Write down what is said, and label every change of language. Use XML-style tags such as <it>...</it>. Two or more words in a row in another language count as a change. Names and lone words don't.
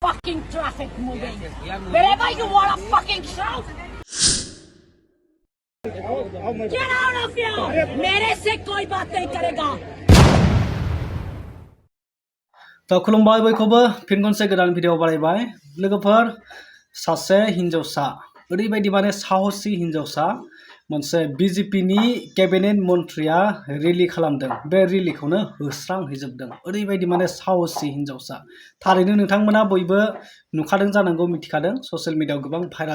<en>fucking traffic moving. Wherever you want to fucking shout. Get out of here.</en> <hi>मेरे से कोई बात नहीं करेगा.</hi> <brx>दा खुलुमबाय बयखौबो फिन खनसे गोदान भिडिअ बानायबाय लोगोफोर सासे हिनजावसा ओरैबायदि माने साहसी हिनजावसा मोनसे बिजेपिनि केबिनेट मन्थ्रिया रेलि खालामदों बे रेलिखौनो होस्रांहैजोबदों ओरैबायदि माने साहसी हिनजावसा थारैनो नोंथांमोना बयबो नुखादों जानांगौ मिथिखादों ससियेल मिडियायाव गोबां भाइराल</brx>